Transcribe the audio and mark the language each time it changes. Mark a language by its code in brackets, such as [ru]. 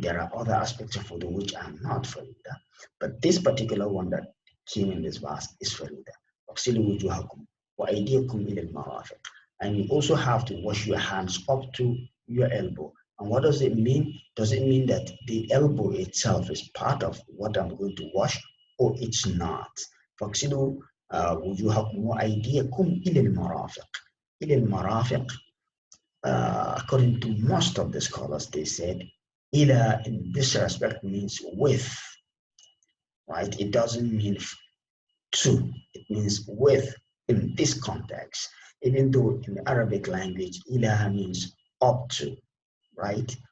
[en] There are other aspects of wudu which are not farida, but this particular one that came in this verse is farida. And you also have to wash your hands up to your elbow. And what does it mean? Does it mean that the elbow itself is part of what I'm going to wash, or it's not? [ar] فاغسلوا وجوهكم وأيديكم إلى المرافق. إلى المرافق, [en] according to most of the scholars, they said إلى in this respect means with, right? It doesn't mean to, it means with in this context. Even though in the Arabic language, إلى means up to, right?